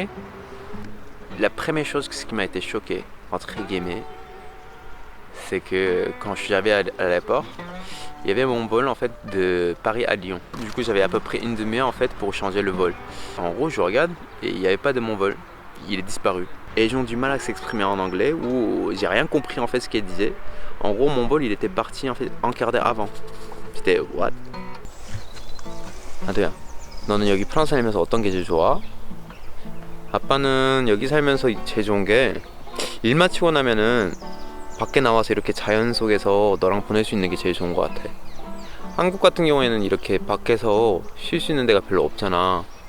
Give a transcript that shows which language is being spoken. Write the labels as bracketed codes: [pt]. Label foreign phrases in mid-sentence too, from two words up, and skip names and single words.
[fr] La première chose qui m'a été choqué, entre guillemets, c'est que quand je suis arrivé à l'aéroport, il y avait mon vol en fait de Paris à Lyon. Du coup j'avais à peu près une demi-heure en fait pour changer le vol. En gros je regarde et il n'y avait pas de mon vol, il est disparu. Et ils ont du mal à s'exprimer en anglais ou j'ai rien compris en fait ce qu'ils disaient. En gros mon vol il était parti en fait un quart d'heure avant. J'étais what? [ko] 아두야, 너는 여기 프랑스 살면서 어떤 게 제일 좋아? 아빠는 여기 살면서 제일 좋은 게 일 마치고 나면은 밖에 나와서 이렇게 자연 속에서 너랑 보낼 수 있는 게 제일 좋은 것 같아. 한국 같은 경우에는 이렇게 밖에서 쉴 수 있는 데가 별로 없잖아.